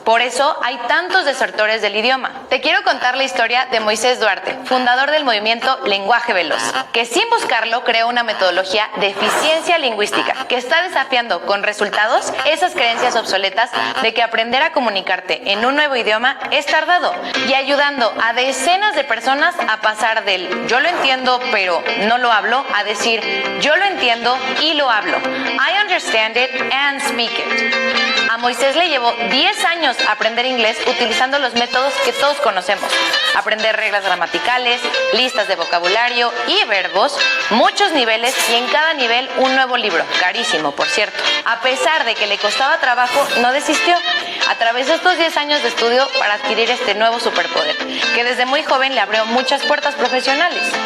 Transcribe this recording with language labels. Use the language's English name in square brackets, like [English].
[Spanish] Por eso hay tantos desertores del idioma. Te quiero contar la historia de Moisés Duarte, fundador del movimiento Lenguaje Veloz, que sin buscarlo creó una metodología de eficiencia lingüística que está desafiando con resultados esas creencias obsoletas de que aprender a comunicarte en un nuevo idioma es tardado y ayudando a decenas de personas a pasar del yo lo entiendo pero no lo hablo a decir yo lo entiendo y lo hablo. [English] I understand it and speak it. [Spanish] A Moisés le llevó 10 años aprender inglés utilizando los métodos que todos conocemos. Aprender reglas gramaticales, listas de vocabulario y verbos, muchos niveles y en cada nivel un nuevo libro, carísimo por cierto. A pesar de que le costaba trabajo, no desistió. Atravesó estos 10 años de estudio para adquirir este nuevo superpoder, que desde muy joven le abrió muchas puertas profesionales.